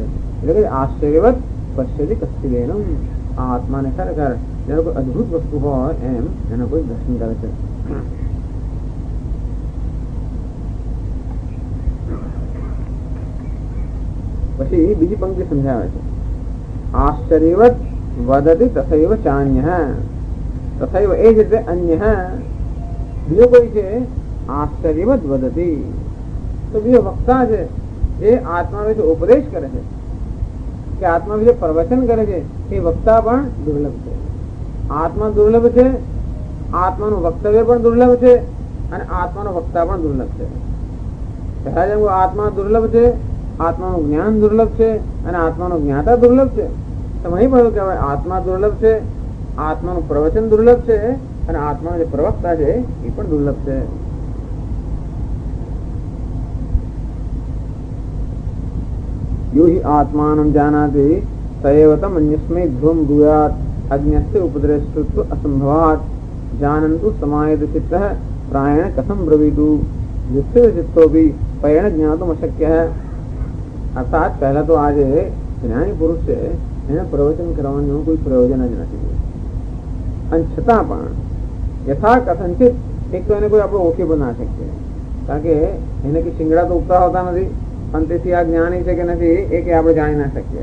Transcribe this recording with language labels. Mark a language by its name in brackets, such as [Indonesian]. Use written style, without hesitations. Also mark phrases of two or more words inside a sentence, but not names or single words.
[Gujarati] એટલે કે [Sanskrit] आश्चर्यवत पश्यति कस्तिलेनम. [Gujarati] આ આત્માને ખરેખર જ્યારે કોઈ અદભુત વસ્તુ હોય એમ એના કોઈ દર્શન કરે છે. પછી બીજી પંક્તિ સમજાવે છે. [Sanskrit] आश्चर्यवत वदति तथैव चान्य. [Gujarati] તથૈવ એ જ રીતે અન્ય બીજો કોઈ છે [Sanskrit] आश्चर्यवत वदति. [Gujarati] તો બીજો વક્તા છે એ આત્મા વિશે ઉપદેશ કરે છે કે આત્મા વિશે પ્રવચન કરે છે. એ વક્તા પણ દુર્લભ છે. આત્મા દુર્લભ છે, આત્માનું વક્તવ્ય પણ દુર્લભ છે અને આત્માનો વક્તા પણ દુર્લભ છે. પહેલા જેમ આત્મા દુર્લભ છે, આત્માનું જ્ઞાન દુર્લભ છે અને આત્માનું જ્ઞાતા દુર્લભ છે. તો વહીં પણ કહેવાય આત્મા દુર્લભ છે, આત્માનું પ્રવચન દુર્લભ છે અને આત્માનો જે પ્રવક્તા છે એ પણ દુર્લભ છે. [Sanskrit] यो हि आत्मानं जानाति तयेव तम् अन्यस्मै ध्रुवं ब्रूयात् अज्ञस्य उपदेशस्तु असंभवात् जानन्तु समायत चित्तः प्रायेण कथं ब्रवीतु जिससे चित्तोऽपि पयेण ज्ञातुम् अशक्यः. [Hindi] अर्थात पहला तो आज [Gujarati] જ્ઞાની પુરુષ છે એને પ્રવચન કરવાનું કોઈ પ્રયોજન જ નથી અને છતાં પણ [Sanskrit] यथा कथनचित [Gujarati] એક તો એને કોઈ આપણે ઓળખી પણ ના શકીએ, કારણ કે એને કે શિંગડા તો ઉગતા હોતા નથી અને તેથી આ જ્ઞાની છે કે નથી એ કે આપણે જાણી ના શકીએ.